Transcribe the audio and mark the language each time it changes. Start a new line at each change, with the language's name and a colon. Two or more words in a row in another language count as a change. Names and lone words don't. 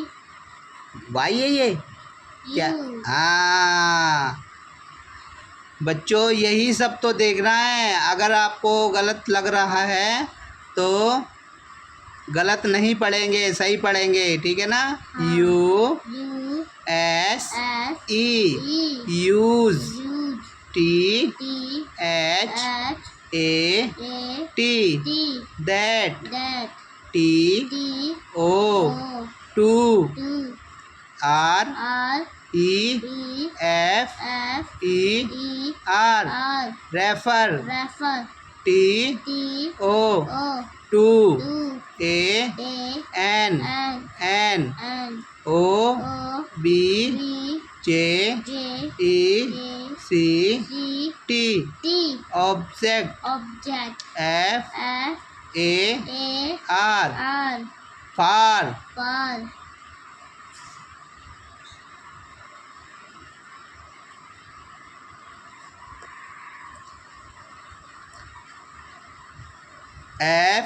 Hindi: Y है ये क्या?
English: U।
Hindi: हाँ बच्चों यही सब तो देखना है। अगर आपको गलत लग रहा है तो गलत नहीं पढ़ेंगे, सही पढ़ेंगे, ठीक है ना? हाँ।
English: U U S S E E use Use T T H H A A T T that That T T O O to 2 R R E E F F E E R R refer Refer T T O O to 2 A A N N N O O B B J J E A C C T T object Object F F A A R R far Far F